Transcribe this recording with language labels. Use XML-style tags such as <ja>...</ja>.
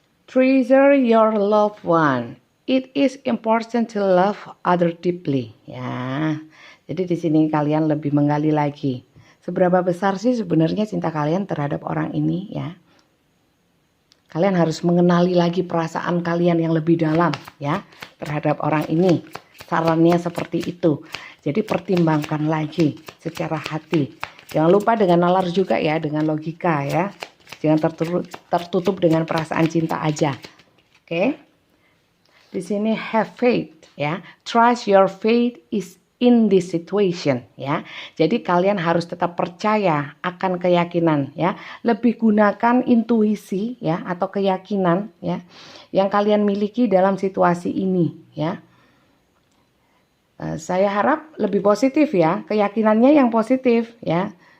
<en>Treasure your loved one. It is important to love other deeply.</en> <id>Ya. Jadi di sini kalian lebih menggali lagi. Seberapa besar sih sebenarnya cinta kalian terhadap orang ini ya? Kalian harus mengenali lagi perasaan kalian yang lebih dalam ya terhadap orang ini. Sarannya seperti itu. Jadi pertimbangkan lagi secara hati. Jangan lupa dengan nalar juga ya, dengan logika ya. Jangan tertutup dengan perasaan cinta aja. Oke. Di sini</id> <en>have faith</en> <id>ya.</id> <en>Trust your faith is in this situation ya.</en> <id>Jadi kalian harus tetap percaya akan keyakinan ya. Lebih gunakan intuisi ya atau keyakinan ya yang kalian miliki dalam situasi ini ya. Saya harap lebih positif ya. Keyakinannya yang positif ya.</id>